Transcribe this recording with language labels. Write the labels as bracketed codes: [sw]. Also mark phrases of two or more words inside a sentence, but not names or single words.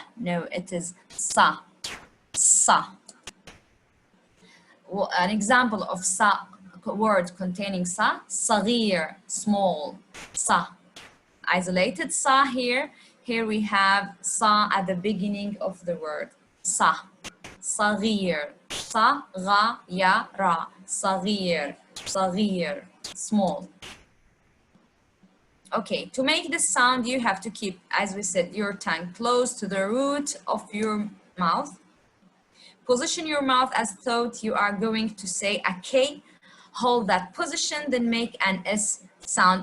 [en] No, it is sa. Sa. Well, an example of sa word containing sa, صغير, small, sa. Isolated sa here. Here we have sa at the beginning of the word. Sa. صغير. Sa, ga, ya, ra. [ar] صغير. صغير. [en] Small. Okay, to make this sound, you have to keep, as we said, your tongue close to the root of your mouth. Position your mouth as though you are going to say a K. Hold that position, then make an S sound.